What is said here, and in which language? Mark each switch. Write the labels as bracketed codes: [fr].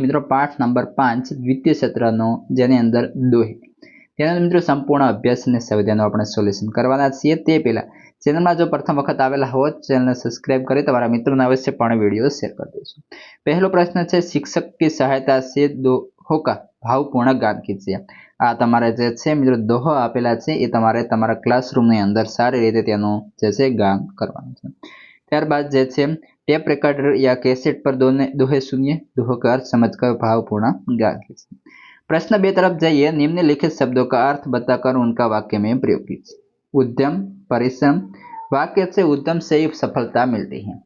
[gu] મિત્રો, પાઠ નંબર 5 દ્વિતીય સત્રનો, જેની અંદર દોહી. તેના મિત્રો સંપૂર્ણ અભ્યાસ અને સંવિધાનો આપણે સોલ્યુશન કરવાના છીએ. તે પહેલા ચેનલમાં જો પ્રથમ વખત આવેલા હો, ચેનલને સબસ્ક્રાઇબ કરી તમારા મિત્રોને અવશ્ય પણ વિડીયો શેર કરી દેજો. પહેલો પ્રશ્ન છે, [hi] શિક્ષક की सहायता से दोहों का भावपूर्ण गान कीजिए. [gu] આ તમારે જે છે મિત્રો દોહો આપેલા છે એ તમારે તમારા ક્લાસરૂમની અંદર સારી રીતે તેનું જે છે ગાન કરવાનું છે. ત્યારબાદ જે છે [hi] ટેપ रिकॉर्डर या कैसेट पर दोहे सुनिए, दोहो का अर्थ समझकर भावपूर्ण गान कीजिए. प्रश्न 2 तरफ जाइए. निम्नलिखित शब्दों का अर्थ बताकर उनका वाक्य में प्रयोग कीजिए. उद्यम, परिश्रम. वाक्य से उद्यम से ही सफलता मिलती है.